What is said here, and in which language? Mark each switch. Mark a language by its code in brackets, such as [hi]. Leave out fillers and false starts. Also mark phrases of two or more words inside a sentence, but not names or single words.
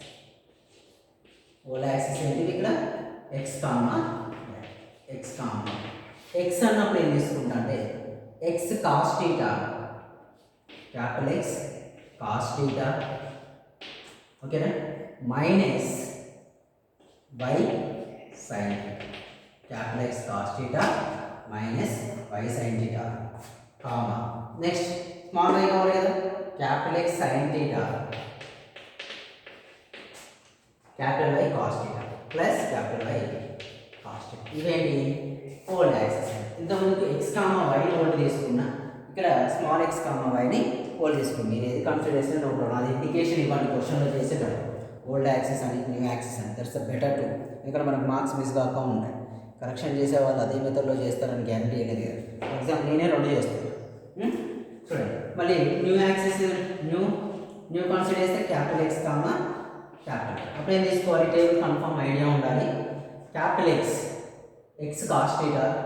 [en] old axes [te] ఏంటిది ఇక్కడ [en] x comma x [te] అన్నప్పుడు ఏం తీసుకుంటా అంటే [en] x cos theta, capital X cos theta, [te] ఓకేనా, [en] minus y sin capital X cos theta minus y sin theta comma next small y [te] కావాలి కదా [en] capital X sin theta capital Y cos theta [te] plus capital Y cos theta ఇవేంటి [en] old axes [te] ఇంతకుముందు [en] x y old [te] తీసుకున్నా ఇక్కడ [en] small x y [te] ని ఓల్డ్ తీసుకున్నాం మీరు ఏది కన్సిడర్ చేస్తే [en] no problem [te] అది ఇండికేషన్ ఇవ్వండి క్వశ్చన్లో చేసేటప్పుడు [en] old axes [te] అని [en] new axes [te] అని [en] that's the better to [te] ఇక్కడ మనకు మార్క్స్ మిస్ కాక ఉంటాయి కరెక్షన్ చేసే వాళ్ళు అదే మెథడ్లో చేస్తారని గ్యారంటీ అనేది కదా [en] for example [te] నేనే రెండు చేస్తాను చూడండి మళ్ళీ [en] new axes new consider [te] చేస్తే [en] capital X comma capital [te] అప్పుడు ఏం తీసుకోవాలి [en] table confirm idea [te] ఉండాలి [en] capital X cos theta